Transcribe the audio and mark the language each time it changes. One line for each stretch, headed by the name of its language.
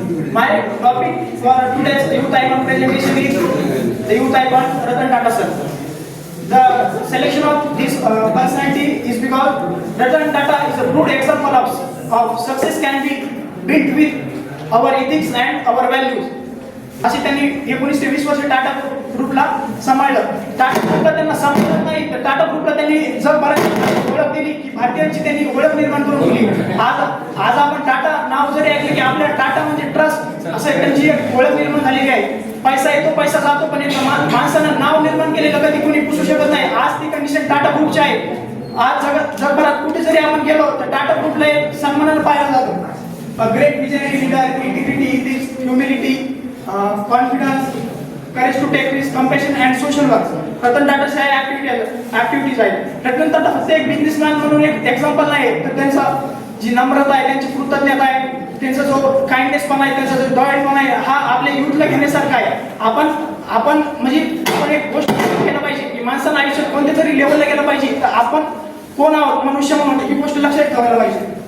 English: My topic for today's youth icon presentation is the youth icon Ratan Tata sir. The selection of this personality is because Ratan Tata is a good example of success can be built with our ethics and our values.
Marathi: असे त्यांनी 19 ते 20 वर्ष टाटा ग्रुपला सांभाळलं. टाटा ग्रुपला त्यांना सांभाळत नाही तर टाटा ग्रुपला त्यांनी जगभरात ओळख दिली की भारतीयांची त्यांनी ओळख निर्माण करून दिली. आज आपण टाटा नाव जरी ऐकले की आपल्या टाटा म्हणजे ट्रस्ट असं त्यांची एक ओळख निर्माण झालेली आहे. पैसा येतो पैसा जातो पण माणसानं नाव निर्माण केलेलं कधी कोणी पुसू शकत नाही. आज ती कंडिशन टाटा ग्रुपची आहे. आज जगभरात कुठे जरी आपण गेलो तर टाटा ग्रुपला एक सन्मानानं पाहिलं जातं.
English: A great visionary leader, integrity, ethics, humility, confidence, courage to take risk, compassion and social work.
Marathi: Ratan टाटाच्या activities आहेत. रतन टाटा फक्त एक बिझनेसमॅन म्हणून एक एक्झाम्पल नाही तर त्यांचा जी नम्रता आहे, त्यांची कृतज्ञता आहे, त्यांचा जो काइंडनेसपणा आहे, त्यांचा जो दयाळूपणा आहे हा आपल्या युथला घेण्यासारखा आहे. आपण म्हणजे आपण एक गोष्ट केलं पाहिजे की माणसानं आयुष्यात कोणत्या तरी लेवलला गेलं पाहिजे तर आपण कोण आहोत मनुष्य म्हणून ही गोष्ट लक्षात ठेवायला पाहिजे.